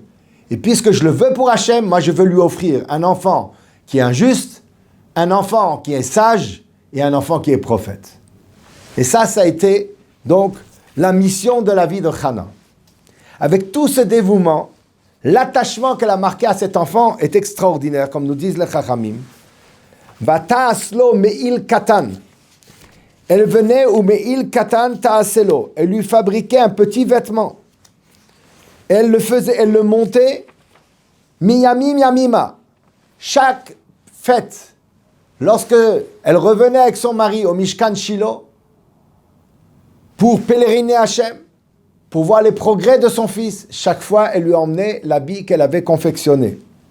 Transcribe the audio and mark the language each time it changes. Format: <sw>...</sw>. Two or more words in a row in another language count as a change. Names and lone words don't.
<fr>Et puisque je le veux pour Hachem, moi je veux lui offrir un enfant qui est injuste, un enfant qui est sage et un enfant qui est prophète. Et ça a été donc la mission de la vie de Hannah. Avec tout ce dévouement, l'attachement qu'elle a marqué à cet enfant est extraordinaire, comme nous disent les Chachamim.</fr> <he>ותעשה לו מעיל קטן.</he> <fr>Elle venait</fr> <he>ומעיל קטן תעשה לו.</he> <fr>Elle lui fabriquait un petit vêtement. Elle le montait</fr> <he>מימים ימימה.</he> <fr>Chaque fête, lorsque elle revenait avec son mari au Mishkan Shilo, pour pèleriner Hachem, pour voir les progrès de son fils, chaque fois, elle lui emmenait l'habit qu'elle avait confectionné.</fr>